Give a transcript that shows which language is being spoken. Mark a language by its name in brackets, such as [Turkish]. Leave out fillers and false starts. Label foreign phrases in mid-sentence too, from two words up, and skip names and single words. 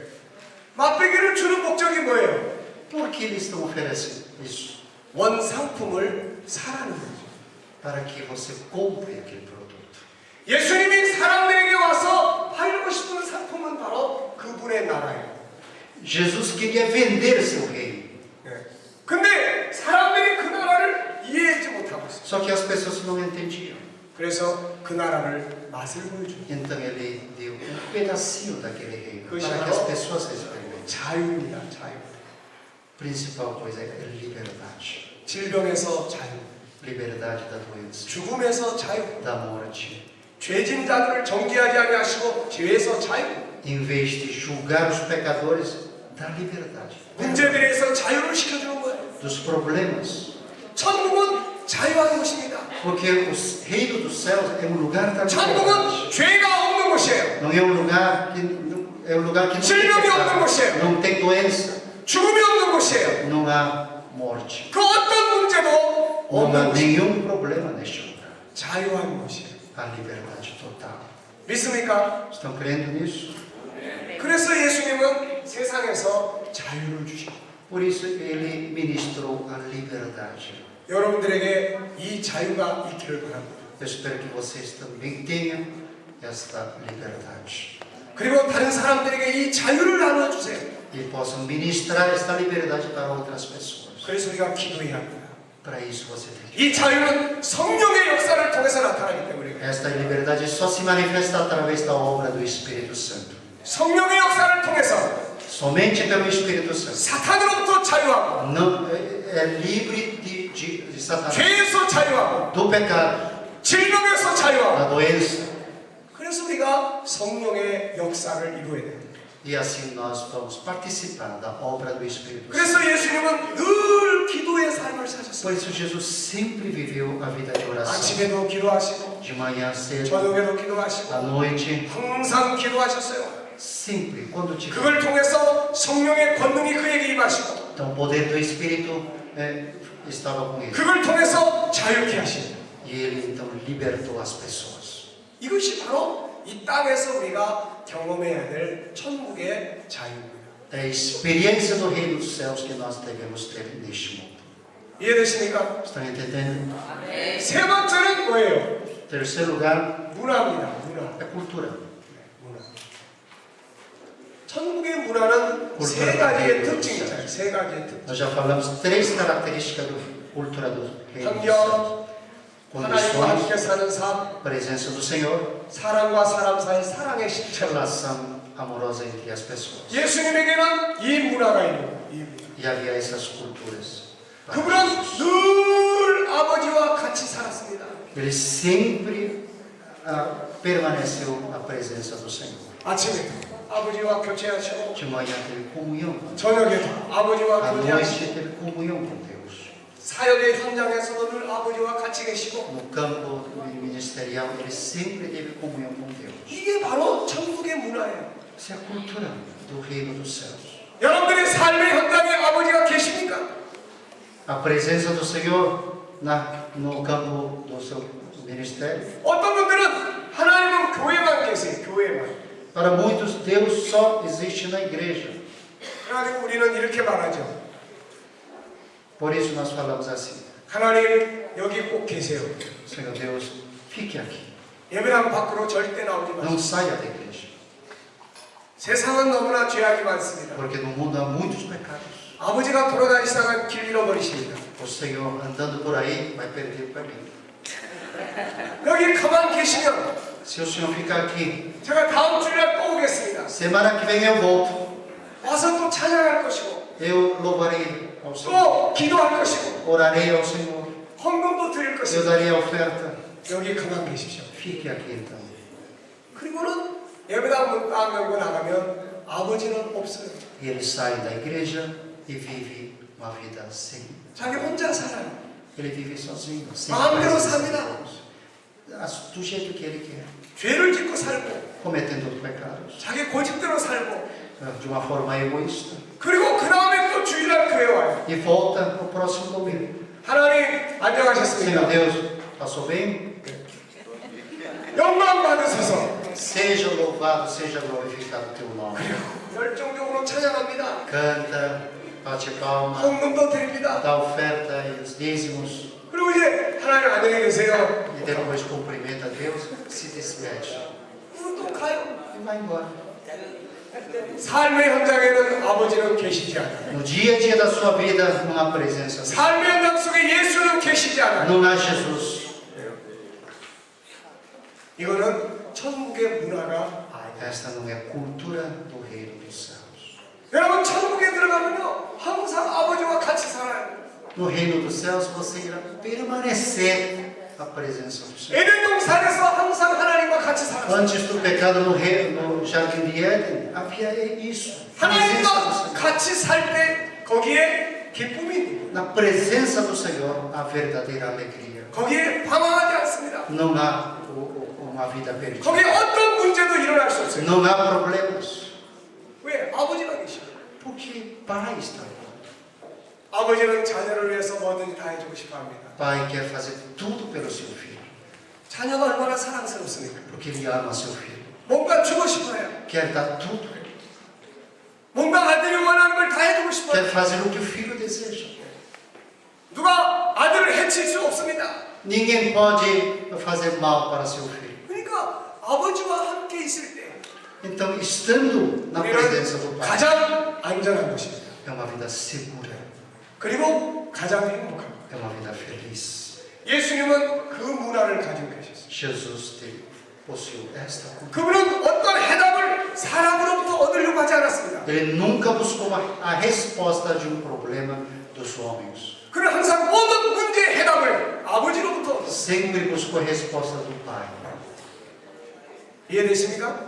[Korean] 맛배기를 주는 목적이 뭐예요? [Portuguese] Por que eles estão oferecendo isso? [Korean] 원상품을 사라는 거죠. [Portuguese] Para que você compre aquele produto. [Korean] 예수님이 사람들에게 와서 팔고 싶은 상품은 바로 그분의 나라예요. [Portuguese] Jesus queria vender seu reino. [Korean] 네. 근데 사람들이 그 나라를 이해하지 못하고 있어요. [Portuguese] Só que as pessoas não entendiam. [Korean] 그래서 그 나라를 맛을 보여줘요. [Portuguese] Então ele deu pedacinho daquele reino Coisa para que as boa. pessoas experimentem. [Korean] 자유입니다. 자유. [Portuguese] Principal coisa é liberdade. [Korean] 질병에서 자유. [Portuguese] Liberdade da doença, [Korean] 죽음에서 자유. [Portuguese] da morte. [Korean] 죄진 자들을 정죄하지 아니하시고 죄에서 자유. [Portuguese] Em vez de julgar os pecadores, dá liberdade. [Korean] 문제들에서 자유를 시켜주는 거예요. [Portuguese] Dos problemas. [Korean] 천국은 자유하는 곳입니다. [Portuguese] Porque o reino dos céus é um lugar da liberdade. [Korean] 천국은 죄가 없는 곳이에요. [Portuguese] Não é um lugar que não tem [Korean] 질병이 없는 [Portuguese] pecado, [Korean] 곳이에요. [Portuguese] não tem doença, [Korean] 죽음이 없는 곳이에요. [Portuguese] não há morte. [Korean] 그 어떤 문제도 [Portuguese] Não [Korean] 없는 [Portuguese] há [Korean] 곳이 [Portuguese] nenhum problema neste lugar. [Korean] 자유한 곳이에요. [Portuguese] A liberdade total. [Korean] 믿습니까? [Portuguese] Estão crendo nisso? [Korean] 그래서 예수님은 세상에서 자유를 주시고 [Portuguese] Por isso ele ministrou a liberdade. [Korean] 여러분들에게 이 자유가 있기를 바랍니다. [Portuguese] Eu espero que vocês também tenham esta liberdade. [Korean] 그리고 다른 사람들에게 이 자유를 나눠주세요. [Portuguese] E possam ministrar esta liberdade para outras pessoas. [Korean] 그래서 우리가 기도해야 합니다. [Portuguese] Para isso você tem que. [Korean] 이 자유는 성령의 역사를 통해서 나타나기 때문에 [Portuguese] Esta liberdade só se manifesta através da obra do Espírito Santo. [Korean] 성령의 역사를 통해서 [Portuguese] Somente pelo Espírito Santo. [Korean] 사탄으로부터 자유하고 [Portuguese] Não é livre de Satanás, [Korean] 죄에서 자유하고 [Portuguese] do pecado, [Korean] 질병에서 자유하고 [Portuguese] da doença. [Korean] 그래서 우리가 성령의 역사를 이루어야 됩니다. [Portuguese] E assim nós vamos participar da obra do Espírito Santo. [Korean] 그래서 예수님은 늘 기도의 삶을 [Portuguese] Por [Korean] 사셨어요. [Portuguese] isso Jesus sempre viveu a vida de oração. [Korean] 아침에도 기도하시고 [Portuguese] De manhã cedo, [Korean] 저녁에도 [Portuguese] à [Korean] 기도하시고 [Portuguese] noite, [Korean] 항상 기도하셨어요. [Portuguese] sempre, quando tiver. [Korean] 그걸 통해서 성령의 권능이 그에게 임하시고 [Portuguese] Então o poder do Espírito estava com ele. [Korean] 그걸 통해서 자유케 하십니다. [Portuguese] E ele então libertou as pessoas. [Korean] 이것이 바로 이 땅에서 우리가 경험해야 될 천국의 자유입니다. [Portuguese] É a experiência do reino dos céus que nós devemos ter neste mundo. [Korean] 이해되십니까? [Portuguese] Estão entendendo? [Korean] 세 번째는 뭐예요? [Portuguese] Terceiro lugar, [Korean] 문화입니다. 문화. [Portuguese] é cultura. [Korean] 문화. 천국의 문화는 세 가지의 특징이 있잖아요. 세 가지의 특징. [Portuguese] Nós já falamos três características da cultura do reino dos céus. [Korean] 환경, 하나님과 함께 [Portuguese] condições, [Korean] 사는 삶, [Portuguese] presença do Senhor, [Korean] 사람과 사람 사이 사랑의 실천. [Portuguese] relação amorosa entre as pessoas. [Korean] 예수님에게는 이 문화가 있는 거예요. 이 문화. [Portuguese] E havia essas culturas. para [Korean] 그분은 [Portuguese] Jesus. [Korean] 늘 아버지와 같이 살았습니다. [Portuguese] Ele sempre permaneceu na presença do Senhor. [Korean] 아침에 아버지와 교제하시고 [Portuguese] De manhã teve comunhão com Deus. [Korean] 저녁에도 아버지와 [Portuguese] À [Korean] 교제하시고 [Portuguese] noite teve comunhão com Deus. [Korean] 사역의 현장에서도 늘 아버지와 같이 계시고 [Portuguese] No campo ministerial, ele sempre teve comunhão com Deus. [Korean] 이게 바로 천국의 문화예요. [Portuguese] Essa é a cultura do reino dos céus. [Korean] 여러분들의 삶의 현장에 아버지가 계십니까? [Portuguese] A presença do Senhor no campo do seu ministério. [Korean] 어떤 분들은 하나님은 교회만 계세요. 교회만. [Portuguese] Para muitos, Deus só existe na igreja. [Korean] 그래가지고 우리는 이렇게 말하죠. [Portuguese] Por isso nós falamos assim: [Korean] 하나님 여기 꼭 계세요. [Portuguese] Senhor Deus, fique aqui. [Korean] 예배당 밖으로 절대 나오지 마세요. [Portuguese] Não saia da igreja. [Korean] 세상은 너무나 죄악이 많습니다. [Portuguese] Porque no mundo há muitos pecados. [Korean] 아버지가 돌아다니시다가 길 잃어버리십니다. [Portuguese] O Senhor andando por aí vai perder o caminho. [Korean] 여기 가만 계시면 [Portuguese] Se o Senhor ficar aqui, [Korean] 제가 다음 주일날 또 오겠습니다. [Portuguese] semana que vem eu volto. [Korean] 와서 또 찬양할 것이고 [Portuguese] Eu louvarei ao Senhor. [Korean] 또 기도할 것이고 [Portuguese] Orarei ao Senhor. [Korean] 헌금도 드릴 [Portuguese] Eu [Korean] 것이고 [Portuguese] darei a oferta. [Korean] 여기 가만 계십시오. [Portuguese] Fique aqui então. [Korean] 그리고는 예배당 문 딱 열고 나가면 아버지는 없어요. [Portuguese] E ele sai da igreja e vive uma vida sem. [Korean] 자기 혼자 살아요. [Portuguese] Ele vive sozinho, sem [Korean] 마음대로 [Portuguese] presença de [Korean] 삽니다. [Portuguese] Deus. Do jeito que ele quer, [Korean] 죄를 짓고 살고 [Portuguese] cometendo pecados, [Korean] 자기 고집대로 살고 [Portuguese] de uma forma egoísta. [Korean] 그리고 그 다음에 또 주일날 교회 와요. [Portuguese] E volta no próximo domingo. [Korean] 하나님 [Portuguese] Senhor [Korean] 안녕하셨습니까? [Portuguese] Deus, passou bem? [Korean] 영광 받으소서. [Portuguese] Seja louvado, seja glorificado o teu nome. [Korean] 열정적으로 찬양합니다. [Portuguese] Canta, bate palma, [Korean] 헌금도 드립니다. [Portuguese] dá oferta e os dízimos. [Korean] 그리고 이제 하나님 안녕히 계세요. [Portuguese] E depois cumprimenta a Deus, se despede [Korean] 그리고 또 가요. [Portuguese] e vai embora. [Korean] 삶의 현장에는 아버지는 계시지 않아요. [Portuguese] No dia a dia da sua vida, não há presença. [Korean] 삶의 현장 속에 예수는 계시지 않아요. [Portuguese] Não há Jesus. [Korean] 이거는 천국의 문화가 아니에요. [Portuguese] Esta não é a cultura do reino dos céus. [Korean] 여러분 천국에 들어가면요 항상 아버지와 같이 살아요. [Portuguese] No reino dos céus, você irá permanecer a presença do Senhor. [Korean] 에덴 동산에서 항상 하나님과 같이 살았어요. [Portuguese] Antes do pecado no jardim de Éden, havia isso. A presença do [Korean] 하나님과 [Portuguese] Senhor. [Korean] 같이 살 때 거기에 기쁨이 있는 거예요. [Portuguese] Na presença do Senhor, há verdadeira alegria. [Korean] 거기에 방황하지 않습니다. [Portuguese] Não há uma vida perdida. [Korean] 거기에 어떤 문제도 일어날 수 없어요. [Portuguese] Não há problemas. [Korean] 왜? 아버지가 계시죠. [Portuguese] Porque Pai está lá. [Korean] 아버지는 자녀를 위해서 뭐든지 다 해주고 싶어 합니다. [Portuguese] Pai quer fazer tudo pelo seu filho. [Korean] 자녀가 얼마나 사랑스럽습니까? [Portuguese] Porque Ele ama seu filho. [Korean] 뭔가 주고 싶어요. [Portuguese] Quer dar tudo. [Korean] 뭔가 아들이 원하는 걸 다 해주고 싶어요. [Portuguese] Quer fazer o que o filho deseja. [Korean] 누가 아들을 해칠 수 없습니다. [Portuguese] Ninguém pode fazer mal para seu filho. [Korean] 그러니까 아버지와 함께 있을 때 [Portuguese] Então, estando na presença do [Korean] 우리는 [Portuguese] Pai, [Korean] 가장 안전한 것입니다. [Portuguese] é uma vida segura. [Korean] 그리고 가장 행복합니다. [Portuguese] É uma vida feliz. [Korean] 예수님은 그 문화를 가지고 계셨어요. [Portuguese] Jesus possuiu esta cultura. [Korean] 그분은 어떤 해답을 사람으로부터 얻으려고 하지 않았습니다. [Portuguese] Ele nunca buscou a resposta de um problema dos homens. [Korean] 그는 항상 모든 문제의 해답을 아버지로부터 얻었어요. [Portuguese] Sempre buscou a resposta do Pai. [Korean] 이해되십니까?